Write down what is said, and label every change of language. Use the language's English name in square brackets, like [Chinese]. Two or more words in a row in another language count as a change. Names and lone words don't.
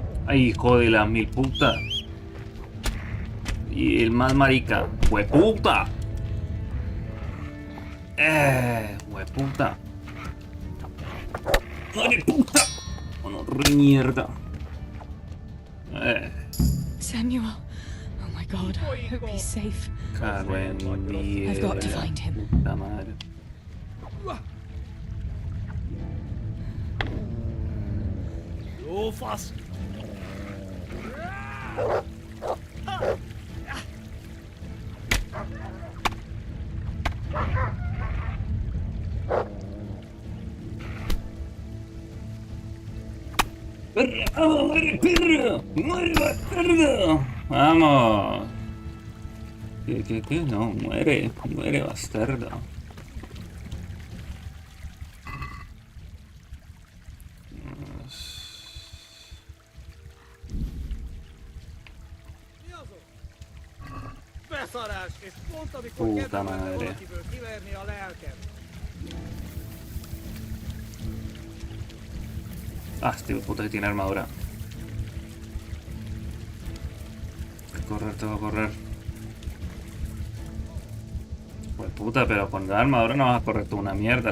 [Spanish] Ay, hijo de las mil putas. Y el más marica. ¡Hueputa! ¡Hueputa! ¡Madre puta! ¡Bueno, re mierda! Samuel. [English] Oh my god, I hope he's safe. [Spanish] Cago en mi [English] I've got to [Spanish] vida. [English] find him. [Spanish] Puta madre. Rufus! ¡Perra! ¡Vamos, muere, perro! ¡Muere, bastardo! ¡Vamos! ¿Qué? No, muere. Muere, bastardo. [Hungarian] Beszarás, és pont amikor [Spanish] Puta [Hungarian] kedvem lenne [Spanish] madre. [Hungarian] valakiből kiverni a lelkem. [Spanish] Ah, este puto que tiene armadura. Correr, tengo que correr. Pues puta, pero con la armadura no vas a correr tú una mierda.